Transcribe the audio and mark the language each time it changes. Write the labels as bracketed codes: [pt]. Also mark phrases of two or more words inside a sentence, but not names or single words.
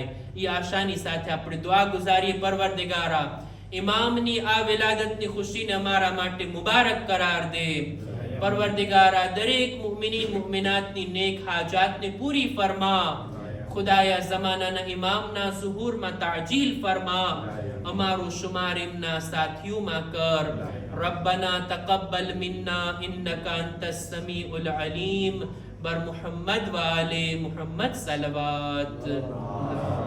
[gu] ઈ આશાની સાથે આપણે દુઆ ગુજારીએ, પરવરદિગારા ઇમામની આ વિલાદતની ખુશીને અમારા માટે મુબારક કરાર દે. પરવરદિગારા દરેક મુમિનીન મુમિનાતની નેક હાજાતને પૂરી ફરમા. ખુદાયા ઝમાનાના ઇમામના ઝુહૂરમાં તાજીલ ફરમા. અમારો શુમાર એમના સાથીઓમાં કર. [ar] ربنا تقبل منا إنك أنت السميع العليم. [fa] بر محمد وآل محمد صلوات.